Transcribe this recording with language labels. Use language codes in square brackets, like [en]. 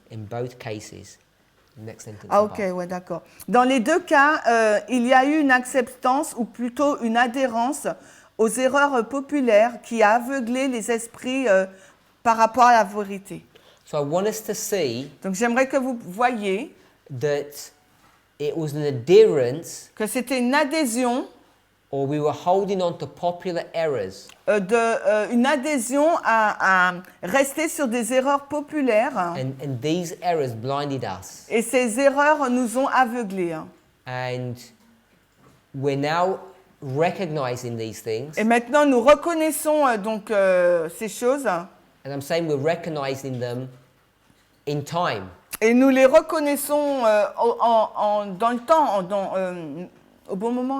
[en] In both cases. Next sentence. Ah, above. [fr] ok, ouais, d'accord. Dans les deux cas, il y a eu une acceptance ou plutôt une adhérence aux erreurs populaires qui a aveuglé les esprits par rapport à la vérité. [en] So I want us to see [fr] Donc, j'aimerais que vous voyiez [en] that it was an adherence, [fr] que c'était une adhésion, [en] or we were holding on to popular errors. [fr] une adhésion à rester sur des erreurs populaires. [en] And these errors blinded us. [fr] Et ces erreurs nous ont aveuglés. [en] And we're now recognizing these things. [fr] Et maintenant, nous reconnaissons donc ces choses. [en] And I'm saying we're recognizing them in time. [fr] Et nous les reconnaissons dans le temps, au bon moment.